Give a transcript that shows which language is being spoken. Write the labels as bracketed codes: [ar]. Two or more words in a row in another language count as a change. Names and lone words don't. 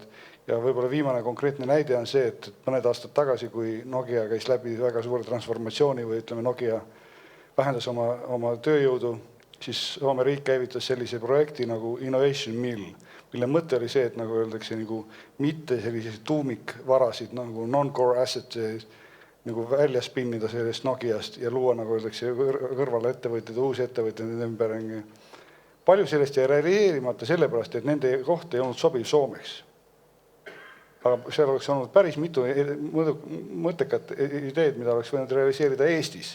[et] Ja võib-olla viimane konkreetne näide on see, et mõned aastad tagasi, kui Nokia käis läbi väga suure transformatsiooni või ütleme Nokia vähendas oma tööjõudu, siis Soome riik käivitas sellise projekti nagu Innovation Mill, mille mõte oli see, et nagu öeldakse, nagu mitte selliseid tuumikvarasid nagu [en] non-core assets [et] nagu välja spinnida sellest Nokiast ja luua, nagu öeldakse, kõrvale ettevõtjad, uusi ettevõtjad ümber. Palju sellest jäi realiseerimata sellepärast, et nende koht ei olnud sobiv Soomeks. Aga seal oleks olnud päris mitu mõttekat ideed, mida oleks võinud realiseerida Eestis.